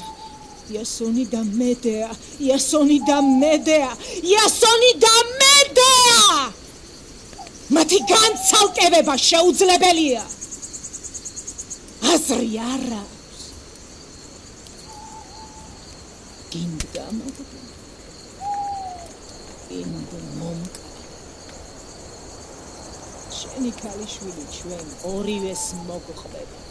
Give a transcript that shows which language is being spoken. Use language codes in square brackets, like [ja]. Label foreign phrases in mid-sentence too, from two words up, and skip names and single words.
[ka] იასონი და მედეა. იასონი და მედეა. იასონი და მედეა. მათი განცალკევება შეუძლებელია. აზრი არ აქვს. გინდა მოგდა. გინდა მომკა. შენი ქალიშვილი ჩვენ ორივეს მოგყვებაც.